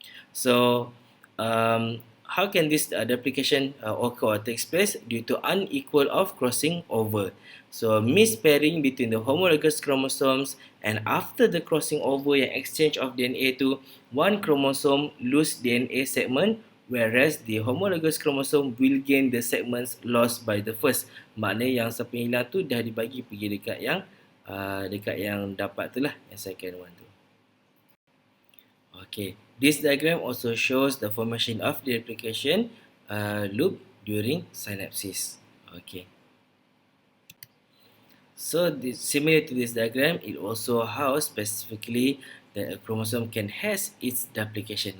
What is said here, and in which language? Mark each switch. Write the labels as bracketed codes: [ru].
[en] So how can this duplication occur or takes place? Due to unequal of crossing over. So mispairing between the homologous chromosomes, and after the crossing over yang exchange of DNA tu, one chromosome lose DNA segment, whereas the homologous chromosome will gain the segments lost by the first. [ms] Maknanya yang siapa yang hilang tu dah dibagi pergi dekat yang dapat tu lah, yang [en] second one [ms] tu. [en] Okay, this diagram also shows the formation of the duplication loop during synapsis. Okay. So similar to this diagram, it also how specifically that a chromosome can has its duplication.